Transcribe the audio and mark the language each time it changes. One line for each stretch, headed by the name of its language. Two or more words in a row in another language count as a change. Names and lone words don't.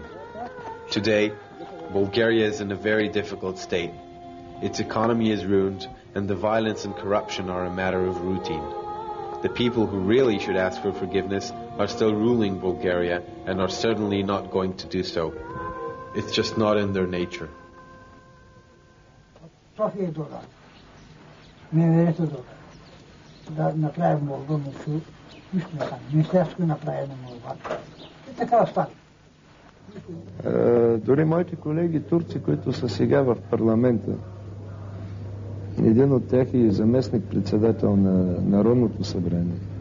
English: Today, Bulgaria is in a very difficult state. Its economy is ruined, and the violence and corruption are a matter of routine. The people who really should ask for forgiveness are still ruling Bulgaria and are certainly not going to do so. It's just not in their nature.
Bulgarian: София е добра. Навремето добра. Да направим молба, нищо не стане. Министерство направи на молба. И така остане. Дори моите колеги турци, които са сега в парламента, един от тях е заместник-председател на Народното събрание.